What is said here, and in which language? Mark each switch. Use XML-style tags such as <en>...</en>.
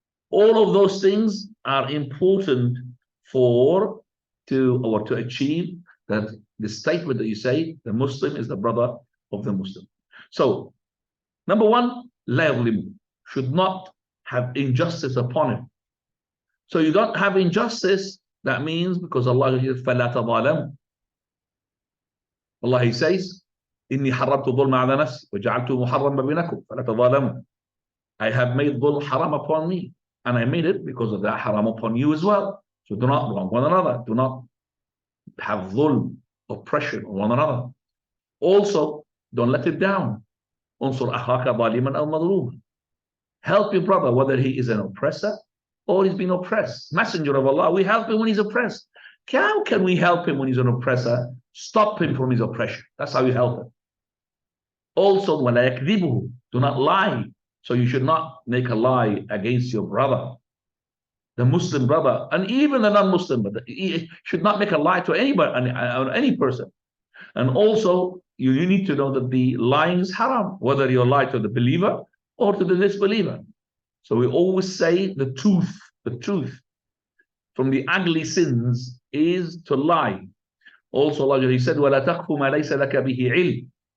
<en>All of those things are important to achieve that the statement that you say, the Muslim is the brother of the Muslim. So, number one, la yadlimu, should not have injustice upon him. So you don't have injustice, that means because Allah says,</en> <ar>فَلَا تَظَالَمُ.</ar> <en>Allah, He says,</en> <ar>إِنِّي حَرَّمْتُ الظُّلْمَ عَلَى نَفْسِي وَجَعَلْتُ مُحَرَّمًا بَيْنَكُمْ فَلَا تَظَالَمُوا.</ar> <en>I have made dhulm haram upon me, and I made it because of that haram upon you as well. So do not wrong one another. Do not have dhulm, oppression on one another. Also, don't let him down.</en> <ar>انصر أخاك ظالما أو مظلوما.</ar> <en>Help your brother, whether he is an oppressor or he's been oppressed. Messenger of Allah, we help him when he's oppressed. How can we help him when he's an oppressor? Stop him from his oppression. That's how you help him. Also,</en> <ar>وَلَا يَكْذِبُهُ,</ar> <en>do not lie. So you should not make a lie against your brother, the Muslim brother, and even the non-Muslim brother. You should not make a lie to anybody, any person. And also, you need to know that the lying is haram, whether you lie to the believer or to the disbeliever. So we always say the truth. The truth from the ugly sins is to lie. Also, Allah, He said,</en> <ar>وَلَا تَقْفُ مَا لَيْسَ لَكَ بِهِ عِلْمٍ.</ar>